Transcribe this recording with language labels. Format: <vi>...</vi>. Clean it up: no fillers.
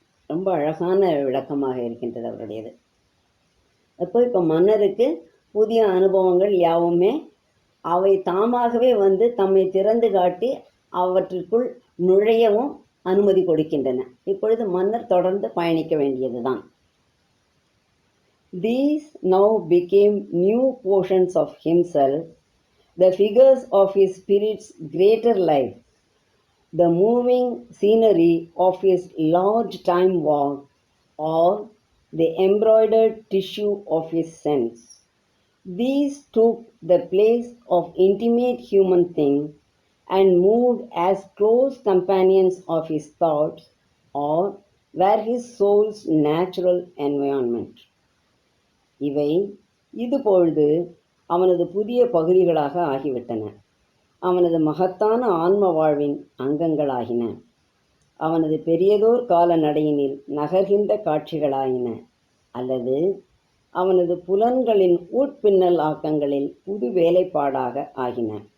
<ta>ரொம்ப அழகான விளக்கமாக இருக்கின்றது அவருடையது. இப்போ மன்னருக்கு புதிய அனுபவங்கள் யாவுமே அவை தாமாகவே வந்து தம்மை திறந்து காட்டி அவற்றிற்குள் நுழையவும் அனுமதி கொடுக்கின்றன. இப்பொழுது மன்னர் தொடர்ந்து பயணிக்க வேண்டியதுதான்.</ta> <en>These now became new portions of himself, the figures of his spirit's greater life, the moving scenery of his large time walk, or the embroidered tissue of his sense. These took the place of intimate human things and moved as close companions of his thoughts, or were his soul's natural environment.</en> <ta>இவை இதுபொழுது அவனது புதிய பகுதிகளாக ஆகிவிட்டன. அவனது மகத்தான ஆன்ம வாழ்வின் அங்கங்களாகின. அவனது பெரியதோர் கால நடையினில் நகர்கின்ற காட்சிகளாயின. அல்லது அவனது புலன்களின் உட்பின்னல் ஆக்கங்களில் புது வேலைப்பாடாக ஆகின.</ta>